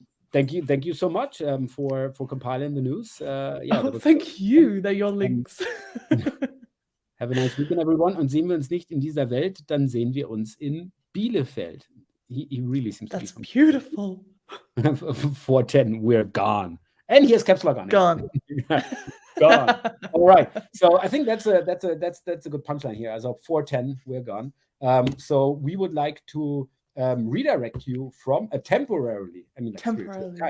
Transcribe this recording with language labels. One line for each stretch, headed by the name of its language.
English: Thank you so much for compiling the news. Thank you. They're your links. Have a nice weekend, everyone.
German: Und sehen wir uns nicht in dieser Welt, dann sehen wir uns in Bielefeld.
English: He really seems to be beautiful. 410, we're gone. And here's caps lock on it. Gone. Gone. All right. So I think that's a good punchline here. As of 410, we're gone. So we would like to redirect you from temporarily. I mean, temporarily.